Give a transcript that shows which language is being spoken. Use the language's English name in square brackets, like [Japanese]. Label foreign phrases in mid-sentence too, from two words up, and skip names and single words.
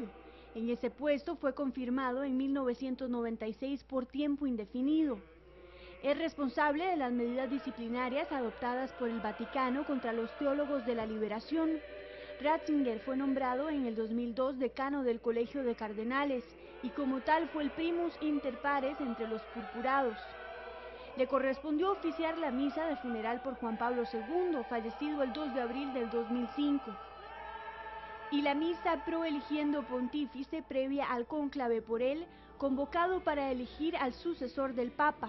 [Spanish] En ese puesto fue confirmado en 1996 por tiempo indefinido. Es responsable de las medidas disciplinarias adoptadas por el Vaticano contra los teólogos de la liberación. Ratzinger fue nombrado en el 2002 decano del Colegio de Cardenales y como tal fue el [Latin] primus inter pares [Spanish] entre los purpurados. Le correspondió oficiar la misa de funeral por Juan Pablo II, fallecido el 2 de abril del 2005, y la misa [Latin] pro eligiendo [Spanish] pontífice previa al cónclave por él, convocado para elegir al sucesor del Papa.